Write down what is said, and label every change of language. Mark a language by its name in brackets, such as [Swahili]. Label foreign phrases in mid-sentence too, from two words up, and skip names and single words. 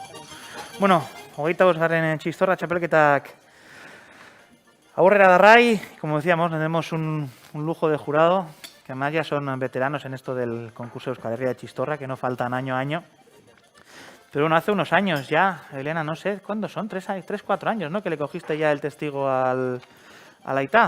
[Spanish] Bueno, 25. [Basque] Txistorra txapelketak aurrera darrai. [Spanish] Como decíamos, tenemos un lujo de jurado, que además ya son veteranos en esto del concurso de Euskal Herria de Txistorra, que no faltan año a año. Pero bueno, hace unos años ya, Elena, no sé, ¿cuándo son? 3, 4 años, ¿no? Que le cogiste ya el testigo al Aitá.